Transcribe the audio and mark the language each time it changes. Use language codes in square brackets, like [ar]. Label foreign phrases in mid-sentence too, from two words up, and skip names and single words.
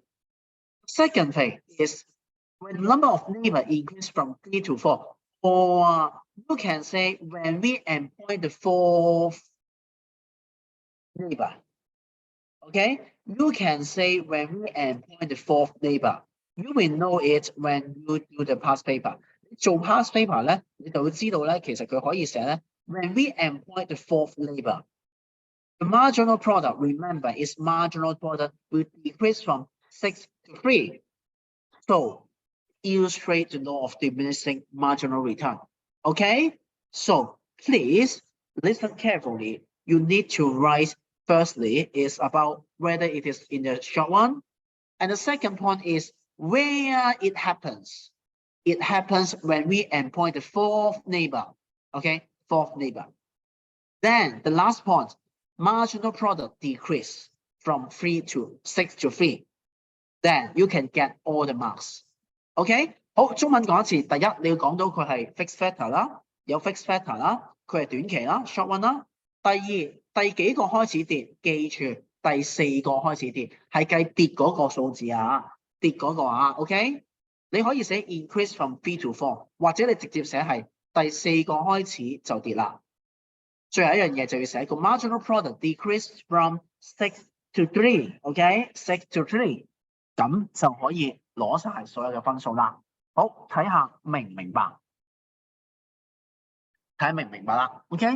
[en] Second thing is when the number of neighbors increase from 3 to 4, or you can say when we employ the fourth neighbor. Okay, you can say when we employ the fourth neighbor. You will know it when you do the past paper. [yue] 做 [en] past paper [yue] 咧，你就會知道咧，其實佢可以寫咧 [en] when we employ the fourth neighbor. The marginal product, remember, is marginal product will decrease from 6 to 3. So illustrate the law of diminishing marginal return. Okay? So please listen carefully. You need to write firstly is about whether it is in the short one And the second point is where it happens. It happens when we endpoint the fourth neighbor. Okay, fourth neighbor. Then the last point, marginal product decrease from 3 to 6 to 3. Then you can get all the marks. [yue] OK， 好，中文講一次。第一，你要講到佢係 [en] fixed factor [yue] 啦，有 [en] fixed factor [yue] 啦，佢係短期啦 ， [en] short one [yue] 啦。第二，第幾個開始跌？記住，第四個開始跌，係計跌嗰個數字啊，跌嗰個啊 ，OK？你可以寫 [en] increase from 3 to 4， [yue] 或者你直接寫係第四個開始就跌啦。最後一樣嘢就要寫個 [en] marginal product decrease from 6 to 3， [yue] OK？ [en] 6 to 3， [yue] 咁就可以攞晒所有嘅分數啦。好，睇下明唔明白？睇下明唔明白啦 ？OK？